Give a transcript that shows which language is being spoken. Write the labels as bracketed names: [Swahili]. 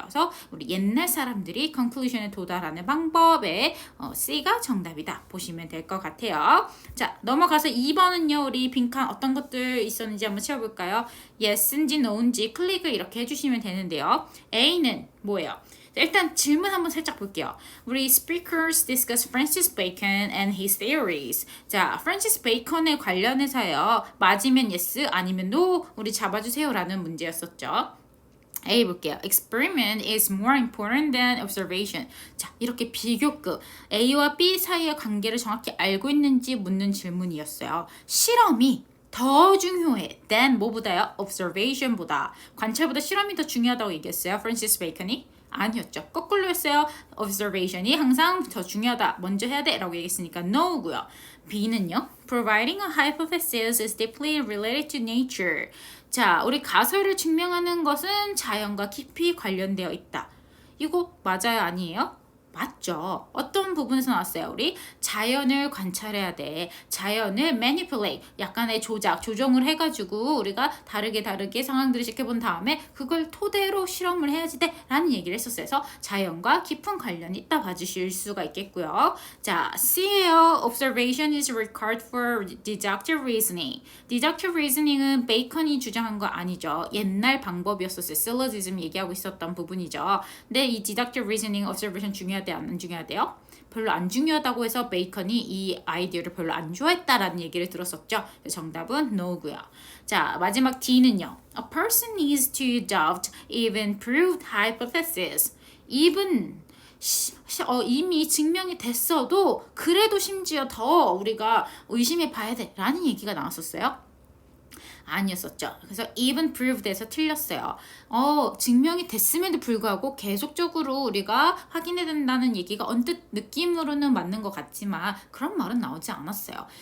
[Korean] 그래서 우리 옛날 사람들이 conclusion에 도달하는 방법에 C가 정답이다 보시면 될 것 같아요. 자, 넘어가서 2번은요. 우리 빈칸 어떤 것들 있었는지 한번 채워볼까요? yes인지 no인지 클릭을 이렇게 해주시면 되는데요. A는 뭐예요? 일단 질문 한번 살짝 볼게요. 우리 [English] speakers discuss Francis Bacon and his theories. [Korean] 자, 프란시스 베이컨에 관련해서요. 맞으면 yes, 아니면 no 우리 잡아주세요라는 문제였었죠. A 볼게요. [English] Experiment is more important than observation. [Korean] 자, 이렇게 비교급 A와 B 사이의 관계를 정확히 알고 있는지 묻는 질문이었어요. 실험이 더 중요해 than 뭐보다요? observation보다. 관찰보다 실험이 더 중요하다고 얘기했어요. 프란시스 베이컨이. 아니었죠. 거꾸로 했어요. observation이 항상 더 중요하다. 먼저 해야 돼. 라고 얘기했으니까 no고요. B는요. [English] Providing a hypothesis is deeply related to nature. [Korean] 자, 우리 가설을 증명하는 것은 자연과 깊이 관련되어 있다. 이거 맞아요? 아니에요? 맞죠. 어떤 부분에서 나왔어요? 우리 자연을 관찰해야 돼. 자연을 manipulate, 약간의 조정을 해가지고 우리가 다르게 상황들을 지켜본 다음에 그걸 토대로 실험을 해야지 돼 라는 얘기를 했었어요. 그래서 자연과 깊은 관련이 있다 봐주실 수가 있겠고요. 자, C예요. [English] Observation is required for deductive reasoning. [Korean] Deductive reasoning은 베이컨이 주장한 거 아니죠. 옛날 방법이었었어요. syllogism 얘기하고 있었던 부분이죠. 근데 이 deductive reasoning, observation 중요하대 안 중요하대요? 별로 안 중요하다고 해서 베이컨이 이 아이디어를 별로 안 좋아했다라는 얘기를 들었었죠. 정답은 no고요. 자, 마지막 D는요. [English] A person needs to adopt even proved hypothesis. [Korean] even 이미 증명이 됐어도 그래도 심지어 더 우리가 의심해 봐야 돼 라는 얘기가 나왔었어요. 아니었었죠. 그래서 even proved에서 틀렸어요. 증명이 됐음에도 불구하고 계속적으로 우리가 확인해야 된다는 얘기가 언뜻 느낌으로는 맞는 것 같지만 그런 말은 나오지 않았어요.